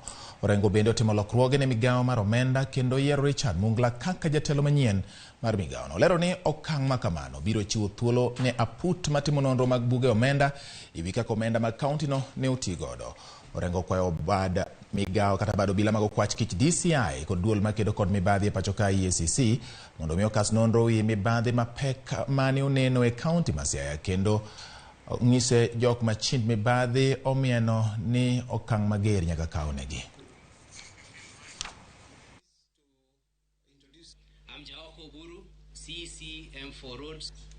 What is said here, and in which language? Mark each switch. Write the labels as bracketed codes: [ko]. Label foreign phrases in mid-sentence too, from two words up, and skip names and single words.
[luo] Orengo bende otimo lokruoge ne migawo mar omenda kendo yiero Richard Mungla kaka jatelo manyien mar migawo no. Lero ni okang' ma kamano biro chiwo thuolo ne aput matimo nonro mag buge omenda iwi kaka omenda mag kaunti no ne oti godo. Orengo kwayo bad migawo kata bado bila mag okwach kich DCI kod duol makedo kod mibadhi e pacho ka EACC mondo mi okas nonro wi mibadhi mapek mane oneno e kaunti ma Siaya kendo ng'ise jok machind mibadhi omieno ni okang' mager nyaka kawnegi. [en] CCM4 roads.